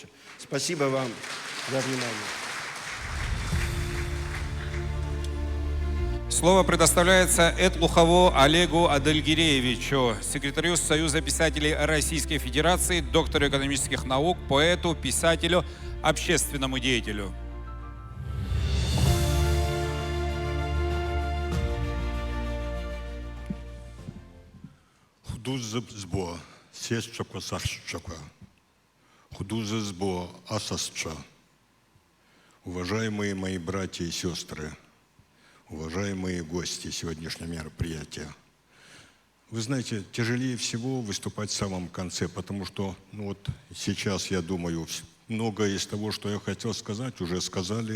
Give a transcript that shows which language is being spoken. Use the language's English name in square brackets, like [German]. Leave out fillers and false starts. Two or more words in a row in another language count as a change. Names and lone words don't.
[Russian] Спасибо вам за внимание. Слово предоставляется Этлухову Олегу Адельгиреевичу, секретарю Союза писателей Российской Федерации, доктору экономических наук, поэту, писателю, общественному деятелю. Худузбо, сесчако, сарчако, худузбо, асасча. Уважаемые мои братья и сестры, уважаемые гости сегодняшнего мероприятия. Вы знаете, тяжелее всего выступать в самом конце, потому что вот сейчас, я думаю, многое из того, что я хотел сказать, уже сказали.